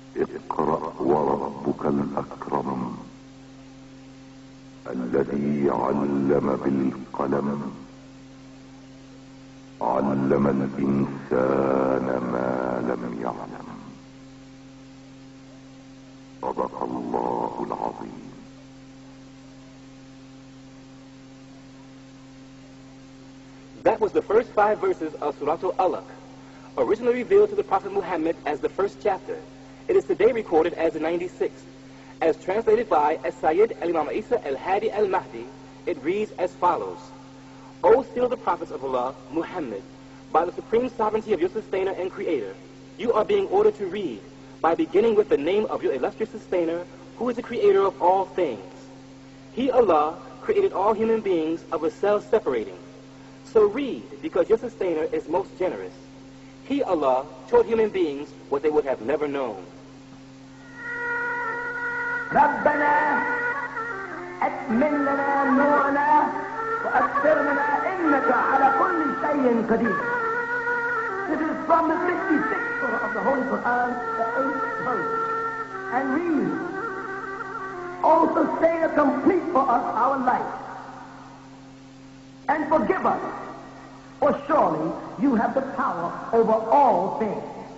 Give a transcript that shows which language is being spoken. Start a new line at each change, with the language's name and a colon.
Arabic: اقرأ وربك الأكرم الذي علم بالقلم علم الإنسان ما لم يعلم صدق الله العظيم.
English: That was the first 5 verses of Surah Al-Alaq, originally revealed to the Prophet Muhammad as the first chapter. It is today recorded as the 96th. As translated by Sayyid al-Imam Isa al-Hadi al-Mahdi, it reads as follows. O seal of the prophets of Allah, Muhammad, by the supreme sovereignty of your sustainer and creator, you are being ordered to read by beginning with the name of your illustrious sustainer, who is the creator of all things. He, Allah, created all human beings of a cell separating. So read, because your sustainer is most generous. He, Allah, taught human beings what they would have never known.
Arabic: ربنا أتمم لنا نورنا وأكثر لنا إنك على كل شيء قدير. This
English: from the 66th surah of the Holy Quran, the 8th verse, and read, "O sustain and complete for us our life, and forgive us, for surely you have the power over all things."